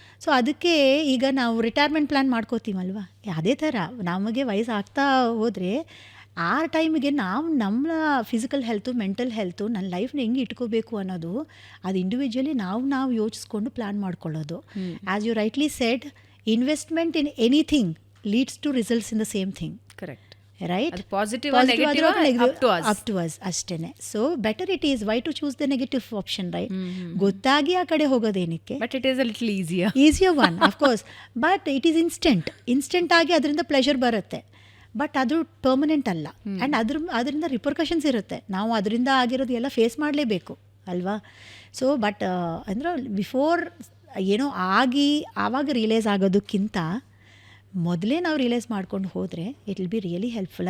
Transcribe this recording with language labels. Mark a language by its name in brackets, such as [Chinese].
[Kannada] So ಅದಕ್ಕೆ ಈಗ ನಾವು ರಿಟೈರ್ಮೆಂಟ್ ಪ್ಲ್ಯಾನ್ ಮಾಡ್ಕೋತೀವಲ್ವ, ಅದೇ ಥರ ನಮಗೆ ವಯಸ್ಸಾಗ್ತಾ ಹೋದರೆ ಆ ಟೈಮಿಗೆ ನಾವು ನಮ್ಮ ಫಿಸಿಕಲ್ ಹೆಲ್ತು, ಮೆಂಟಲ್ ಹೆಲ್ತು, ನನ್ನ ಲೈಫ್ನ ಹೆಂಗೆ ಇಟ್ಕೋಬೇಕು ಅನ್ನೋದು ಅದು ಇಂಡಿವಿಜುವಲಿ ನಾವು ಯೋಚಿಸ್ಕೊಂಡು ಪ್ಲ್ಯಾನ್ ಮಾಡ್ಕೊಳ್ಳೋದು. [English] As you rightly said, investment in anything leads to results in the same thing. Correct. Right? Positive or negative up to us ಅಷ್ಟೇನೆ. So better it is, why to choose the negative option, right? [Kannada] ಗೊತ್ತಾಗಿ ಆ ಕಡೆ ಹೋಗೋದೇನಕ್ಕೆ. [English] But it is a little easier one, of course. But it is instant [Kannada] ಆಗಿ ಅದರಿಂದ pleasure ಬರುತ್ತೆ. But ಅದು permanent ಅಲ್ಲ. And ಅದರಿಂದ ರಿಪರ್ಕಷನ್ಸ್ ಇರುತ್ತೆ, ನಾವು ಅದರಿಂದ ಆಗಿರೋದು ಎಲ್ಲ ಫೇಸ್ ಮಾಡಲೇಬೇಕು ಅಲ್ವಾ. ಸೊ ಬಟ್ ಅಂದರೆ ಬಿಫೋರ್ ಏನೋ ಆಗಿ ಆವಾಗ ರಿಯಲೈಸ್ ಆಗೋದಕ್ಕಿಂತ ಮೊದಲೇ ನಾವು ರಿಯಲೈಸ್ ಮಾಡ್ಕೊಂಡು ಹೋದರೆ [English] It will be really helpful.